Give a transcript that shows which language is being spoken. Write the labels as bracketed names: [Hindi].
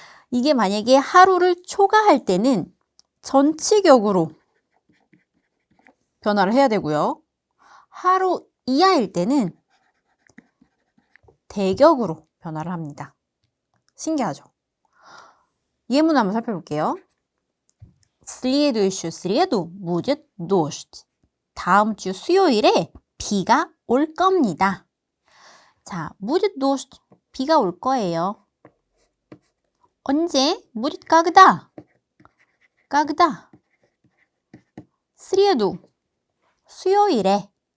[Korean] 이게 만약에 하루를 초과할 때는 전치격으로 변화를 해야 되고요. 하루 이하일 때는 대격으로 변화를 합니다. 신기하죠? 예문 한번 살펴볼게요. [Russian] следующую среду будет дождь. [Korean] 다음 주 수요일에 비가 올 겁니다. 자, [Russian] будет дождь. [Korean] 비가 올 거예요. 언제? [Russian] будет когда? когда? среду. [Korean] 수요일에.